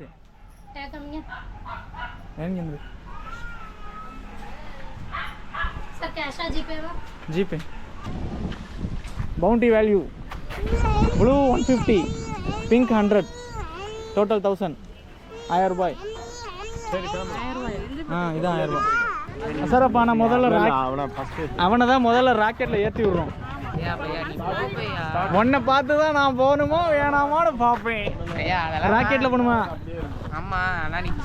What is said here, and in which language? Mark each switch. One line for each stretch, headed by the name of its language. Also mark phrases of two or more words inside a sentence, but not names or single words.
Hindi: टैग करूंगा.
Tamil: ஏங்க இந்த
Hindi: सर कैश आ जीपे में? जीपे.
English: bounty value blue 150, pink 100, total 1000.
Tamil: 1000 ரூபாய். சரி காமா. இதான் 1000 ரூபாய். சார் அப்போ நான் முதல்ல அவனை தான் முதல்ல ராக்கெட்டில் ஏற்றி விட்றோம். உன்னை பார்த்து தான் நான் போகணுமோ வேணாமோன்னு பார்ப்பேன். ராக்கெட்டில் போகணுமா? ஆமாம்.